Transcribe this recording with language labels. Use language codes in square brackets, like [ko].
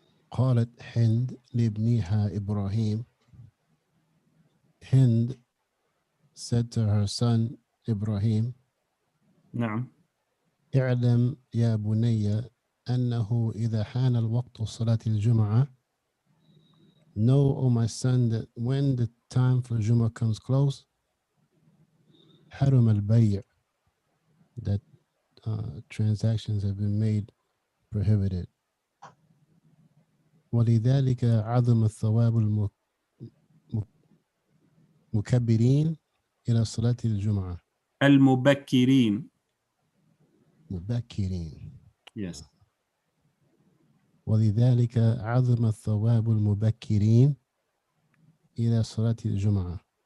[ar] قالت هند لابنها إبراهيم. [en] Hind said to her son Ibrahim, [ar] نعم. اعلم يا بني أنه إذا حان الوقت صلاة الجمعة. [en] Know, O my son, that when the time for Jum'ah comes close, [ar] حرم البيع, [en] that transactions have been made prohibited. [ar] ولذلك عظم الثواب المكبرين إلى صلاة الجمعة. المبكرين. مبكرين. [en] Yes. [ar] ولذلك عظم الثواب المبكرين إلى صلاة الجمعة.